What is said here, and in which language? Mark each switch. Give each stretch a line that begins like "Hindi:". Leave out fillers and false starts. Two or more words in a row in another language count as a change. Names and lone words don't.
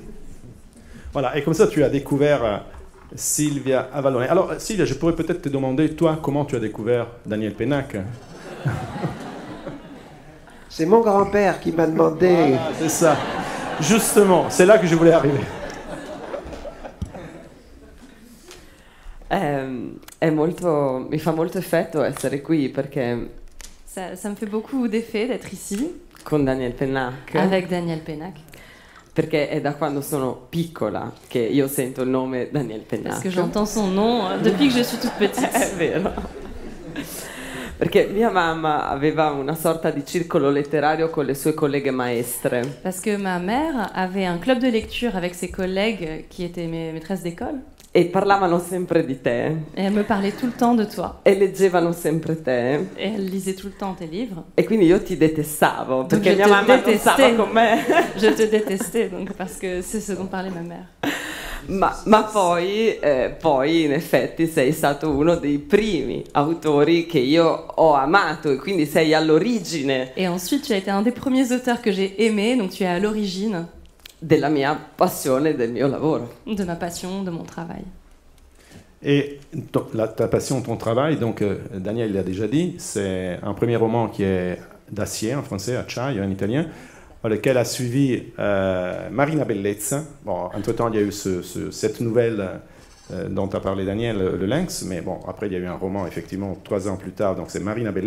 French: Voilà, et comme ça, tu as découvert Silvia Avallone. Alors, Silvia, je pourrais peut-être te demander, toi, comment tu as découvert Daniel Pénac? C'est mon grand-père qui m'a demandé... Voilà, c'est ça. Justement, c'est là que je voulais arriver.
Italian: Mi fa molto effetto essere qui perché
French: Ça me fait beaucoup d'effet d'être ici
Italian: con Daniel Pénac.
French: avec Daniel Pénac.
Italian: Perché è da quando sono piccola che io sento il nome Daniel Pénac.
French: Parce que j'entends son nom depuis que je suis toute petite.
Italian: È vero. Perché mia mamma aveva una sorta di circolo letterario con le sue colleghe maestre.
French: Parce que ma mère avait un club de lecture avec ses collègues qui étaient mes maîtresses d'école.
Italian: E parlavano sempre di te.
French: Et elle me parlait tout le temps de toi.
Italian: E leggevano sempre te.
French: Et elle lisait tout le temps tes livres.
Italian: E quindi io ti detestavo.
French: Donc
Italian: Perché
French: je
Italian: mia
French: te
Italian: mamma non
French: détestais.
Italian: stava con me.
French: Je te détestais, donc, parce que c'est ce dont parlait ma mère.
Italian: Ma poi in effetti sei stato uno dei primi autori che io ho amato e quindi sei all'origine
French: Et ensuite, tu as été un des premiers auteurs que j'ai aimé, donc tu es à l'origine
Italian: della mia passione e del mio lavoro.
French: de ma passion, de mon travail. Et ta passion, ton travail, donc Daniel l'a déjà dit, c'est un premier roman qui est d'acier en français, Acciaio en italien, lequel a suivi Marina Bellezza. Bon, entre-temps, il y a eu cette nouvelle dont a parlé Daniel, Le Lynx, mais bon, après, il y a eu un roman, effectivement, 3 ans plus tard, donc c'est Marina Bellezza.